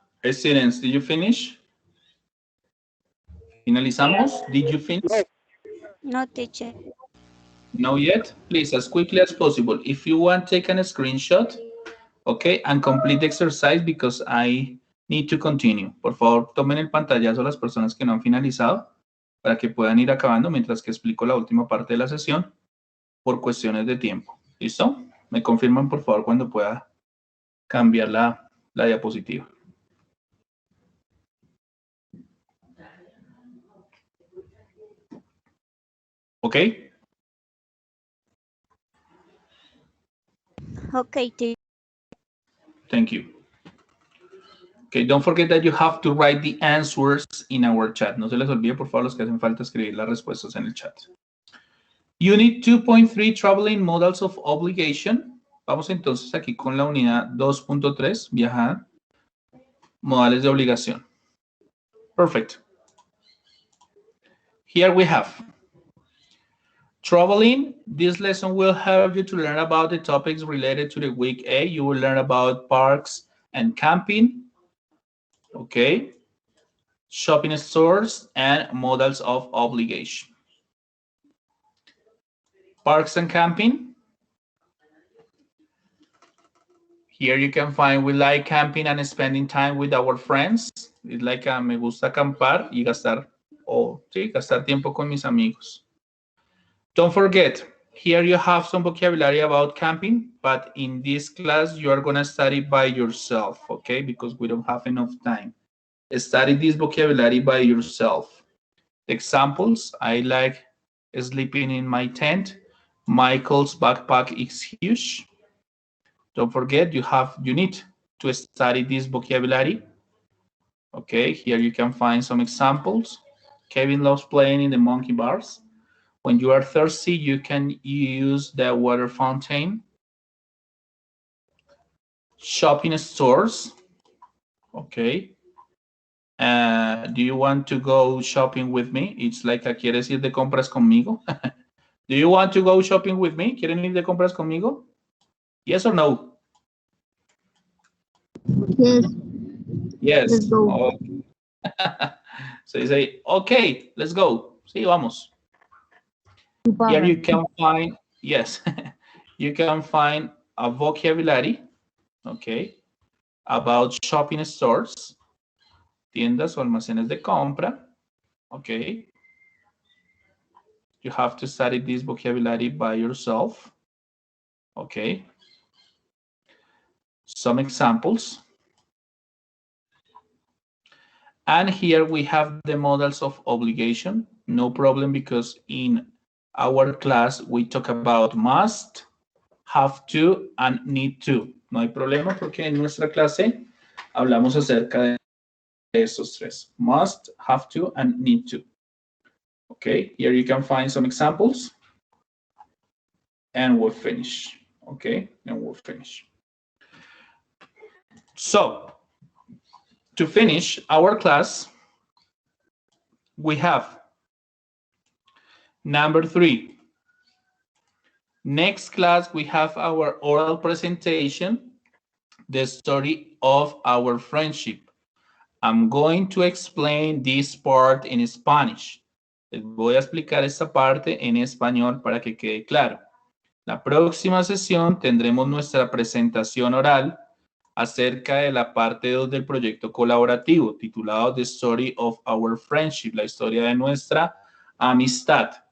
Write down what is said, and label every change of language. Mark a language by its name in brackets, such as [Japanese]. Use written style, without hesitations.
[English] Students, did you finish? [Spanish] ¿Finalizamos? [English] Did you finish? No, teacher. No yet? Please, as quickly as possible. If you want, take a screenshot, okay, and complete the exercise because I need to continue. [Spanish] Por favor, tomen el pantallazo las personas que no han finalizado para que puedan ir acabando mientras que explico la última parte de la sesión por cuestiones de tiempo. ¿Listo? Me confirman, por favor, cuando pueda cambiar la diapositiva. ¿Ok? [English] Okay, teacher. Thank you. Okay, don't forget that you have to write the answers in our chat. [Spanish] No se les olvide, por favor, los que hacen falta escribir las respuestas en el chat. [English] Unit 2.3, Traveling Modals of Obligation. [Spanish] Vamos entonces aquí con la unidad 2.3, viajada, modales de obligación. [English] Perfect. Here we have traveling. This lesson will help you to learn about the topics related to the week A. You will learn about parks and camping. Okay. Shopping stores and modals of obligation. Parks and camping. Here you can find we like camping and spending time with our friends. It's like [Spanish] me gusta acampar y gastar tiempo con mis amigos. [English] Don't forget, here you have some vocabulary about camping, but in this class you are going to study by yourself, okay? Because we don't have enough time. Study this vocabulary by yourself. Examples, I like sleeping in my tent. Michael's backpack is huge. Don't forget, you need to study this vocabulary. Okay, here you can find some examples. Kevin loves playing in the monkey bars. When you are thirsty, you can use the water fountain. Shopping stores. Okay. Do you want to go shopping with me? It's like [Spanish] ¿quieres ir de compras conmigo? [English] Do you want to go shopping with me? [Spanish] ¿Quieren ir de compras conmigo? [English] Yes or no? Yes. Yes. Let's go. Okay. So you say, okay, let's go. [Spanish] Sí, vamos. [English] Here you can find, yes, you can find a vocabulary, okay, about shopping stores, [Spanish] tiendas o almacenes de compra, [English] okay. You have to study this vocabulary by yourself, okay. Some examples. And here we have the models of obligation. No problem because in our class we talk about must, have to, and need to. [Spanish] No hay problema porque en nuestra clase hablamos acerca de estos tres. [English] Must, have to, and need to. Okay, here you can find some examples. And we'll finish. Okay, and we'll finish. So, to finish our class, we have number 3. Next class, we have our oral presentation, the story of our friendship. I'm going to explain this part in Spanish. [Spanish] Les voy a explicar esta parte en español para que quede claro. La próxima sesión tendremos nuestra presentación oral acerca de la parte 2 del proyecto colaborativo titulado [English] The Story of Our Friendship, [Spanish] la historia de nuestra amistad.